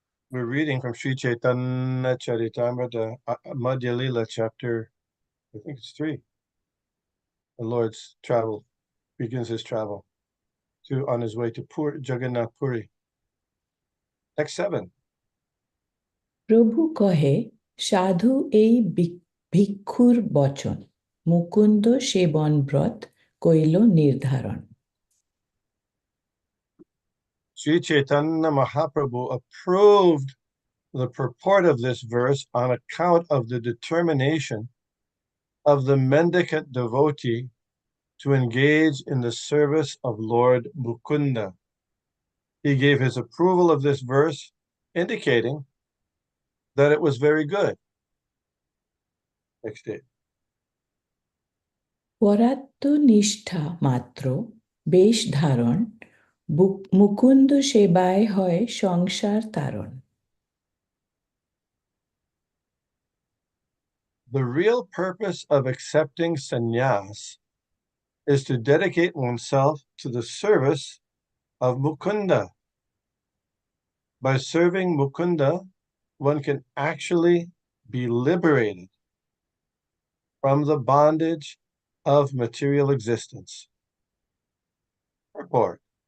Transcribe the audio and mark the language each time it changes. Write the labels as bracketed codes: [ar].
[en] We're reading from Sri Caitanya Charitamrita, Madhya Lila, chapter, I think it's 3. The Lord's travel, begins his travel on his way to Jagannath Puri. Text 7. [bn] প্রভু কহে সাধু এই ভিক্ষুর বচন মুকুন্দ সেবন ব্রত কইল নির্ধারণ. [en] Sri Caitanya Mahaprabhu approved the purport of this verse on account of the determination of the mendicant devotee to engage in the service of Lord Mukunda. He gave his approval of this verse, indicating that it was very good. Next day. [bn] পরাত্ম নিষ্ঠা মাত্র বেশ ধারণ মুকুন্দ সেবায় হয় সংসার তারণ. [en] The real purpose of accepting sannyas is to dedicate oneself to the service of Mukunda. By serving Mukunda, one can actually be liberated from the bondage of material existence. Purport.